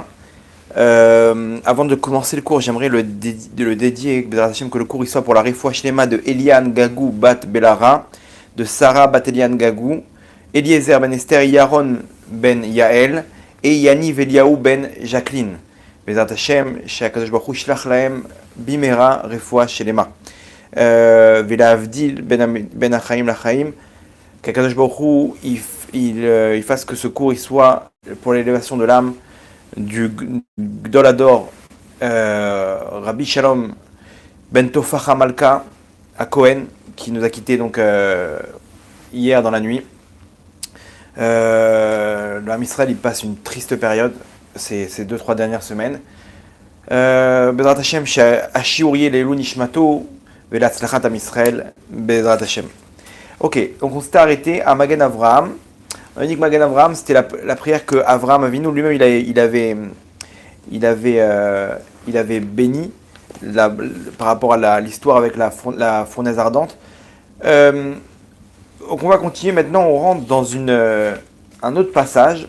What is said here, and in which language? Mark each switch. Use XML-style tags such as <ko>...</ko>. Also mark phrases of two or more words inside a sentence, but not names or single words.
<fr>Avant de commencer le cours, j'aimerais le dédier,</fr> <he>בעזרת השם,</he> <fr>que le cours il soit pour la</fr> <he>רפואה שלמה</he> <fr>de Eliane Gagou Bat Belara, de Sarah Bat Eliane Gagou, Eliezer Ben Esther Yaron Ben Yael et Yaniv Eliaou Ben Jacqueline.</fr> <he>בעזרת השם, שהקדוש ברוך הוא ישלח להם במהרה רפואה שלמה. ולהבדיל בין החיים לחיים, qu' הקדוש ברוך הוא,</he> <fr>il fasse que ce cours il soit pour l'élévation de l'âme du Gdolador Rabbi Shalom Ben Tofacha Malka à Cohen, qui nous a quittés donc hier dans la nuit. Le</fr> <he>עם ישראל</he> <fr>il passe une triste période ces 2-3 dernières semaines.</fr> <he>בעזרת השם, שהשיעור יהיה לעילוי נשמתו ולהצלחת עם ישראל, בעזרת Hashem.</he> <fr>Ok, donc on s'était arrêté à Magen Avraham. On a dit que Magen Avraham, c'était la prière que Avraham Avinu lui-même il avait béni par rapport à l'histoire avec la fournaise ardente. Donc on va continuer maintenant, on rentre dans un autre passage.</fr>